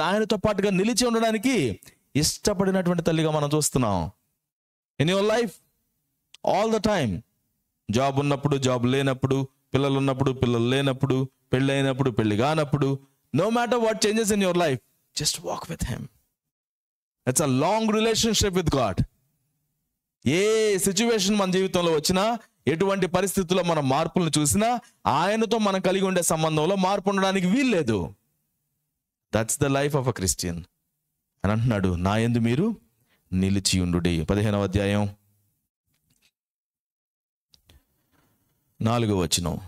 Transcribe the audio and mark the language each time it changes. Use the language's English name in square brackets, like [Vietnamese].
[Telugu] ఆయనతో పాటుగా నిలిచి ఉండడానికి ఇష్టపడినటువంటి తల్లిగా మనం చూస్తున్నాం. [English] in your life all the time, [Telugu] job ఉన్నప్పుడు, జాబ్ లేనప్పుడు, పిల్లలు ఉన్నప్పుడు, పిల్లలు లేనప్పుడు, పెళ్ళి అయినప్పుడు, పెళ్లి కానప్పుడు, [English] no matter what changes in your life, just walk with him. It's a long relationship with God. [Telugu] ఏ situation మన జీవితంలో వచ్చినా, ఎటువంటి పరిస్థితుల్లో మనం మార్పులను చూసినా, ఆయనతో మనం కలిగి ఉండే సంబంధంలో మార్పు ఉండడానికి వీల్లేదు. [English] that's the life of a Christian [Telugu] అని అంటున్నాడు. నా యందు మీరు నిలిచి ఉండుడి. 15వ అధ్యాయం 4వ వచనం.